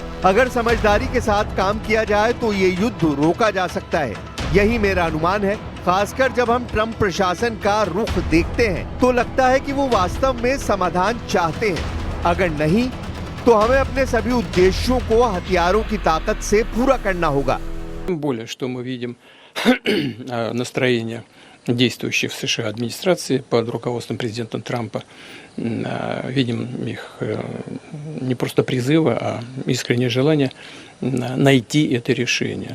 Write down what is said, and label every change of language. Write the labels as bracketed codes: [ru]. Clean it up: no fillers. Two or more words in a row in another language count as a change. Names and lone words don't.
[hi] अगर समझदारी के साथ काम किया जाए तो ये युद्ध रोका जा सकता है। यही मेरा अनुमान है। खासकर जब हम ट्रंप प्रशासन का रुख देखते हैं तो लगता है कि वो वास्तव में समाधान चाहते हैं। अगर नहीं तो हमें अपने सभी उद्देश्यों को हथियारों की ताकत से पूरा करना होगा। [ru] Тем более, что мы видим настроение действующей в США администрации под руководством президента Трампа. Видим их не просто призывы, а искреннее желание найти это решение.